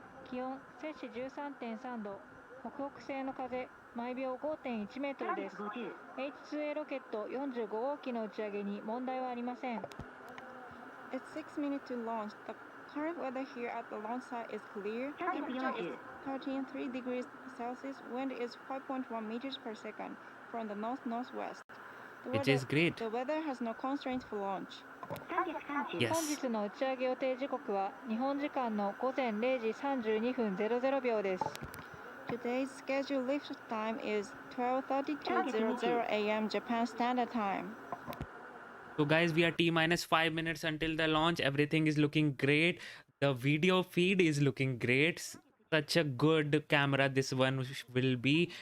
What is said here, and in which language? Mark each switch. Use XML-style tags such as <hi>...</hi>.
<ja>気温摂氏 13.3 度、北北西の風、毎秒 5.1 メートルです。 H-IIA ロケット45号機の打ち上げに問題はありません。</ja> <en>It's 6 minutes to launch. The current weather here at the launch site is clear. Temperature is 13.3 degrees Celsius. Wind is 5.1 meters per second from the north-northwest. It is great. The weather has no constraints for launch. Yes.</en> <ja>本日の打ち上げ予定時刻は日本時間の午前0時32分00秒です。</ja> <en>Today's scheduled lift time is 12:32:00 a.m. Japan Standard Time. So guys, we are T-minus 5 minutes until the launch. Everything is looking great. The video feed is looking great. Such a good camera this one will be.</en>